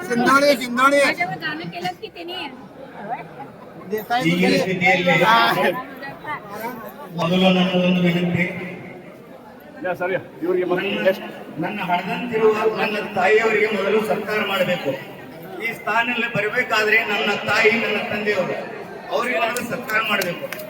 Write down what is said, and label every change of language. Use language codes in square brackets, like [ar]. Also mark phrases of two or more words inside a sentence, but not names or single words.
[mr] सिंधोळे सिंधोळे माझ्यावर गाणं केलं की त्यांनी देसाई [kn] ಈ गुरुजी ಸ್ಥಿತಿಯಲ್ಲಿ ಮೊದಲು ನನ್ನ ಒಂದು ವಿನಂತಿ, ಸರಿ ಇವರಿಗೆ ನನ್ನ ಹಣದಂತಿರುವ ನನ್ನ ತಾಯಿಯವರಿಗೆ ಮೊದಲು ಸತ್ಕಾರ ಮಾಡಬೇಕು. ಈ ಸ್ಥಾನದಲ್ಲಿ ಬರಬೇಕಾದ್ರೆ ನನ್ನ ತಾಯಿ ನನ್ನ ತಂದೆಯವರು ಅವರಿಗೆ ನಾನು ಸತ್ಕಾರ ಮಾಡಬೇಕು.